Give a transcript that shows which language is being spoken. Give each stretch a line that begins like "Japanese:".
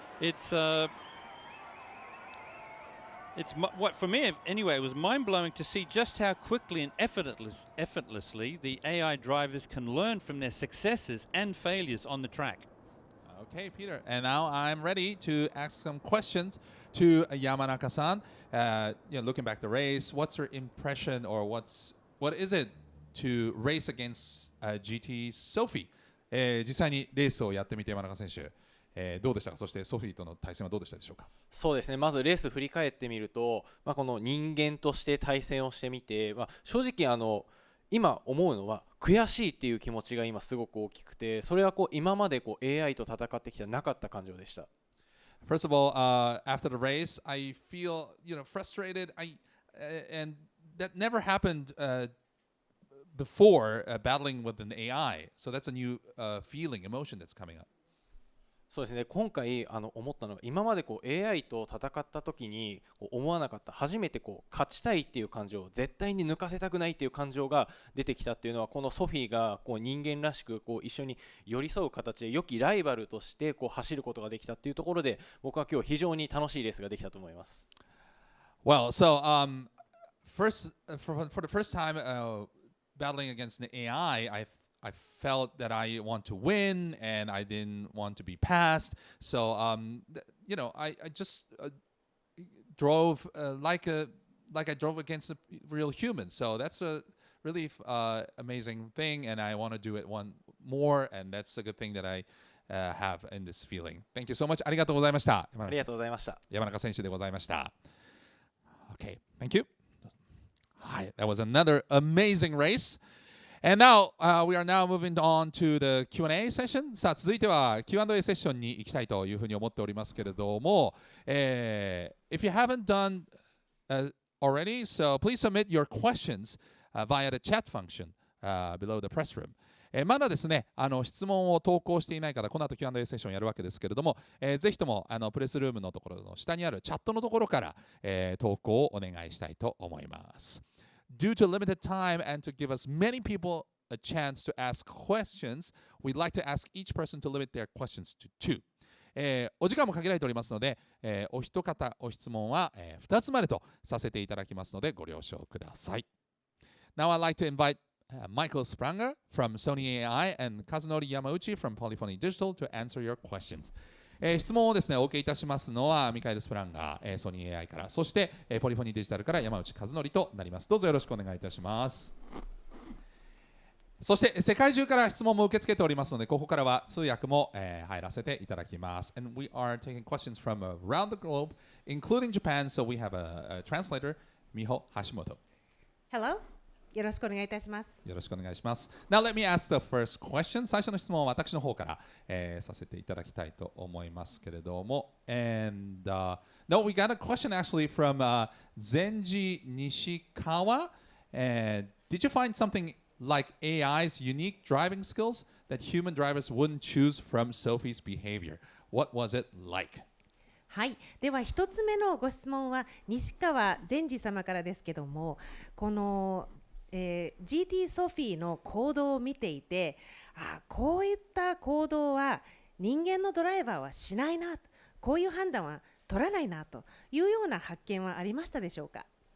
English: It's what for me anyway, it was mind-blowing to see just how quickly and effortlessly the AI drivers can learn from their successes and failures on the track. Okay, Peter, and now I'm ready to ask some questions to Yamanaka-san. Looking back the race, what's your impression, or what is it to race against GT Sophy?
Japanese: 実際にレースをやってみて山中選手、どうでしたか。そしてソフィーとの対戦はどうでしたでしょうか。そうですね、まずレース振り返ってみると、この人間として対戦をしてみて、正直今思うのは悔しいっていう気持ちが今すごく大きくて、それは今までAI と戦ってきたなかった感情でした。
English: First of all, after the race, I feel frustrated. And that never happened before battling with an AI. So that's a new feeling, emotion that's coming up.
Japanese: そうですね、今回思ったのが、今までAI と戦った時に思わなかった、初めて勝ちたいっていう感情、絶対に抜かせたくないっていう感情が出てきたっていうのは、このソフィーが人間らしく一緒に寄り添う形で良きライバルとして走ることができたっていうところで、僕は今日非常に楽しいレースができたと思います。
English: Well, so first for the first time battling against an AI, I felt that I want to win and I didn't want to be passed. So I just drove like I drove against a real human. So that's a really amazing thing, and I want to do it one more, and that's a good thing that I have in this feeling. Thank you so much.
Japanese: ありがとうございました。ありがとうございました。山中選手でございました。
English: Okay, thank you. Hi, that was another amazing race. And now we are now moving on to the Q&A session.
Japanese: さあ続いては Q&A セッションに行きたいというふうに思っておりますけれども、
English: if you haven't done already, so please submit your questions via the chat function below the press room.
Japanese: まだですね、質問を投稿していない方、この後 Q&A セッションやるわけですけれども、ぜひともプレスルームのところの下にあるチャットのところから、投稿をお願いしたいと思います。
English: Due to limited time and to give us many people a chance to ask questions, we'd like to ask each person to limit their questions to two.
Japanese: お時間も限られておりますので、お一方お質問は、2つまでとさせていただきますのでご了承ください。
English: Now I'd like to invite Michael Spranger from Sony AI and Kazunori Yamauchi from Polyphony Digital to answer your questions.
Japanese: 質問をですね、お受けいたしますのはミカエル・スプランガー、ソニー AI から、そして、ポリフォニーデジタルから山内和則となります。どうぞよろしくお願いいたします。そして世界中から質問も受け付けておりますので、ここからは通訳も、入らせていただきます。
English: And we are taking questions from around the globe, including Japan, so we have a translator, Miho Hashimoto. Hello.
Japanese: よろしくお願いいたします。よろしくお願いします。
English: Now let me ask the first question.
Japanese: 最初の質問は私の方から、させていただきたいと思いますけれども。
English: And no, we got a question actually from Zenji Nishikawa. Did you find something like AI's unique driving skills that human drivers wouldn't choose from Sophie's behavior? What was it like?
Japanese: はい、では一つ目のご質問は西川善治様からですけども、このGT ソフィーの行動を見ていて、こういった行動は人間のドライバーはしないな、こういう判断は取らないなというような発見はありましたでしょうか。